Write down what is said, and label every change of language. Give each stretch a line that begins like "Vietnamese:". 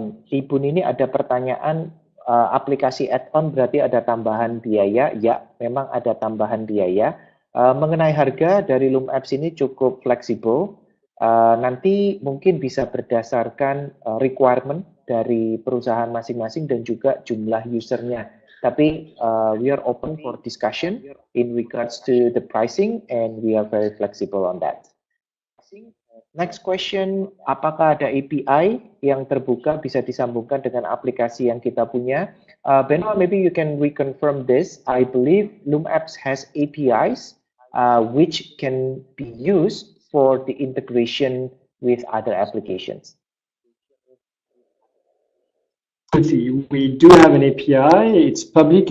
Indonesian: Ibu Nini ada pertanyaan, aplikasi add-on berarti ada tambahan biaya? Ya, memang ada tambahan biaya. Mengenai harga dari LumApps ini cukup fleksibel. Nanti mungkin bisa berdasarkan requirement dari perusahaan masing-masing dan juga jumlah usernya. Tapi
English: we are open for discussion in regards to the pricing, and we are very flexible on that. Next question,
Indonesian: apakah ada API yang terbuka bisa disambungkan dengan aplikasi yang kita punya?
English: Benoit, maybe you can reconfirm this. I believe LumApps has APIs which can be used for the integration with other applications. We do have an API. It's public.